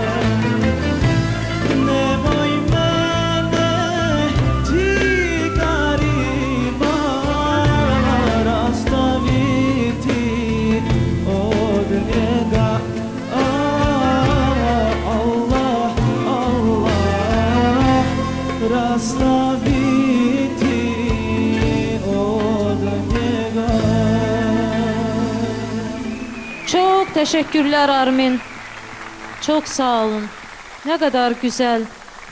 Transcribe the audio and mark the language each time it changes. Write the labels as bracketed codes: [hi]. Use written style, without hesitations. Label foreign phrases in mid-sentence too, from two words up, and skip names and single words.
[bs] Nemoj mene ti gariba rastaviti od njega. Allah, Allah, rastaviti od njega. [tr] Çok teşekkürler Armin. Çok sağ olun. Ne kadar güzel.